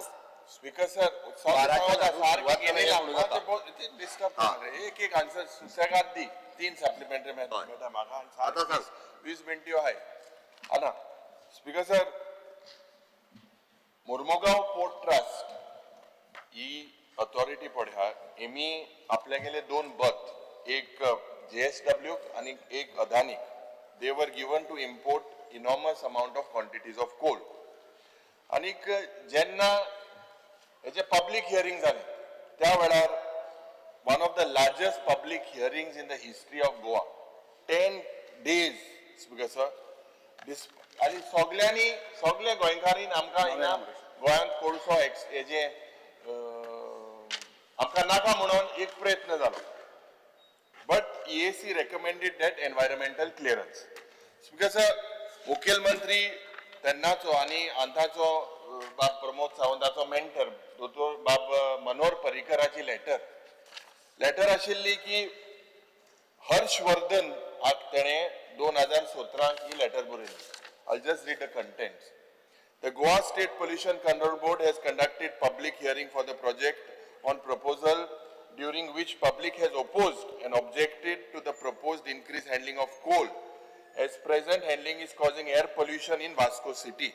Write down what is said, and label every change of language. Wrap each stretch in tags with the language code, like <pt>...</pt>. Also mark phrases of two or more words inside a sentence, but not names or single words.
<en>Speaker sir,</en> <kok>डिस्टर्ब एक एक आन्सर सुसेगाद दी. 3 सप्लिमेंटरी मेळटा म्हाका. आतां सांग. 20 मिनटी आहाय. हाना</kok> <en>Speaker sir,</en> <kok>मुर्मुगांव पोर्ट ट्रस्ट ही अथॉरिटी पळय एमी आपल्यागेले 2 बथ, एक JSW आणि एक अदानी.</kok> <en>they were given to import enormous amount of quantities of coal.</en> <kok>आणि जेन्ना हेचे पब्लिक हियरिंग जाले त्या वेळार</kok> <en>one of the largest public hearings in the history of Goa. 10 days Speaker sir.</en> <kok>आणि सगळे गोंयकारीन आमकां हिंगा गोंयांत कोळसो हेजे आमकां नाका म्हणून एक प्रयत्न जालो.</kok> <en>But EAC recommended that environmental clearance. Speaker sir,</en> <kok>मुखेलमंत्री तेन्नाचो आणि आतांचो बाब प्रमोद सावंताचो मेंटर दोतोर बाब मनोहर पर्रीकराची लेटर आशिल्ली की हर्षवर्धन हाक तेणे 2017 ही लेटर बरयली.</kok> <en>I'll just read the contents. The Goa State Pollution Control Board has conducted public hearing for the project on proposal during which public has opposed and objected to the proposed increased handling of coal. As present handling is causing air pollution in Vasco City.</en>